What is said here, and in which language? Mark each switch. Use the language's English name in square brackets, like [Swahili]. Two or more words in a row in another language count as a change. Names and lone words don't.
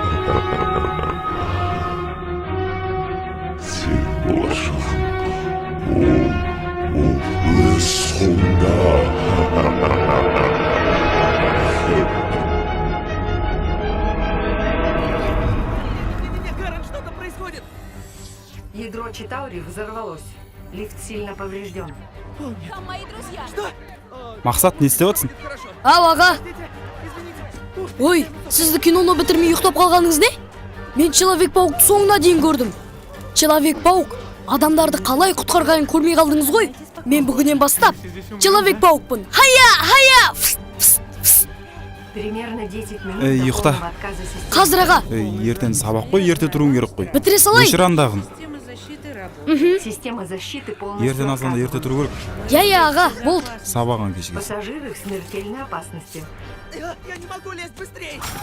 [Kazakh] Сен болашағың. Ол өз қолыңда. [Russian] Гарн, что-то происходит! Ядро Читаури взорвалось. Лифт сильно поврежден. Там мои друзья. Что? [Kazakh] Мақсат, не істеп отырсың? [Russian] Хорошо. [Kazakh] Ау аға, [Russian] Извините. [Kazakh] ой, сізді киноны бітірмей ұйықтап қалғаныңыз не? Мен Человек-паук соңына дейін көрдім. Человек-паук адамдарды қалай құтқарғанын көрмей қалдыңыз ғой? Мен бүгіннен бастап Человек-паукпын. Хая! [Russian] Примерно 10 минут [Kazakh] ұйықта. [Russian] до полного отказа системы. [Kazakh] Қазір аға, Ертең сабақ қой, ерте тұруың керек қой. бітіре салайын. Өшір андағын. [Russian] Система защиты полностью [Kazakh] Ертең асанда ерте [Russian] отказывает. [Kazakh] тұру керек. Я аға, болды. Сабағын кешігесің. [Russian] Пассажиры в смертельной опасности. Я не могу лезть быстрее!